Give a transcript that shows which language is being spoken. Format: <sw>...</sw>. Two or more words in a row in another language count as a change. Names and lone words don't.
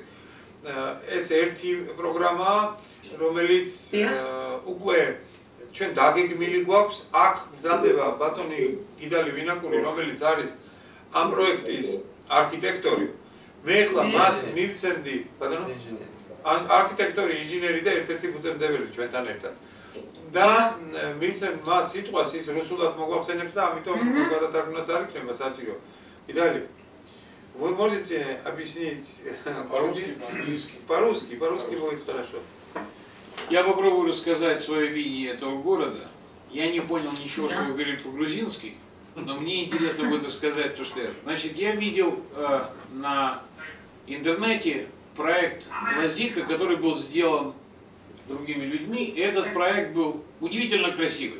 <ka>ეს ერთი პროგრამაა, რომელიც უკვე ჩვენ დაგეგმილი გვაქვს, აქ მზადდება ბატონი გიდალი ვინაკური, რომელიც არის ამ პროექტის არქიტექტორი. მე ახლა მას მივცემდი, ბატონო, არქიტექტორი, ინჟინერი და ერთ-ერთი ფუძემდებელი ჩვენთან ერთად. და მივცემ მას სიტყვას ის რუსულად მოგვახსენებს და ამიტომ გადათარგმნაც არ იქნება საჭირო. გიდალი,</ka> <ru>вы можете объяснить по-русски будет хорошо. Я попробую рассказать свое видение этого города. Я не понял ничего, что вы говорили по-грузински, но мне интересно будет рассказать то, что я... Значит, я видел на интернете проект Лазика, который был сделан другими людьми, и этот проект был удивительно красивый.</ru>